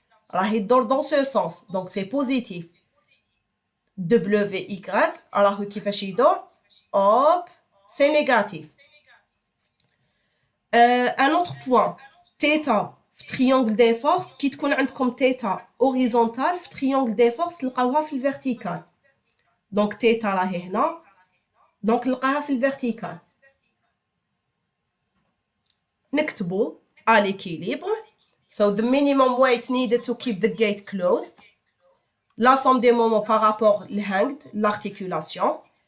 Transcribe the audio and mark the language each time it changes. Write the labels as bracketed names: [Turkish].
[Arabic] راه يدور [French] dans ce sens. Donc c'est positif. WY alors كيفاش يدور hop, c'est négatif. [Arabic] Un autre point, θ في triangle des forces كي تكون عندكم θ horizontal في triangle des forces تلقاوها في الvertical. Donc θ راهي هنا. Donc نلقاها في الvertical. نكتبو à l'équilibre. [English] So the minimum weight needed to keep the gate closed. [French] La somme des moments par rapport au hang, l'articulation.